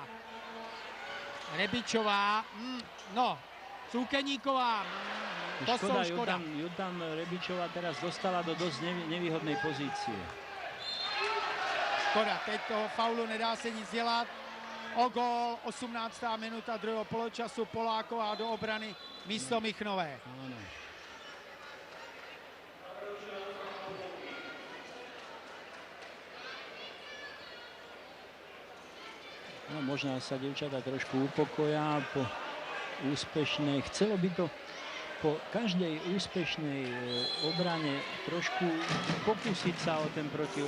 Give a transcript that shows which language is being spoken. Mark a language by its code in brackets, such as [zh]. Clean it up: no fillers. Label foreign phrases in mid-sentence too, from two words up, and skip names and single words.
[cs] Rebičová, no, Súkeníková, to jsou škoda, škoda. [sk] ju tam Rebičová teraz dostala do dosť nevýhodnej pozície. [cs] Škoda, teď toho faulu nedá se nic dělat. O gól, 18. minuta druhého poločasu, Poláková do obrany místo Michnové. [sk] Áno. No, možno sa dievčatá trošku upokoja po úspešnej, chcelo by to po každej úspešnej obrane trošku pokúsiť sa o ten protiv.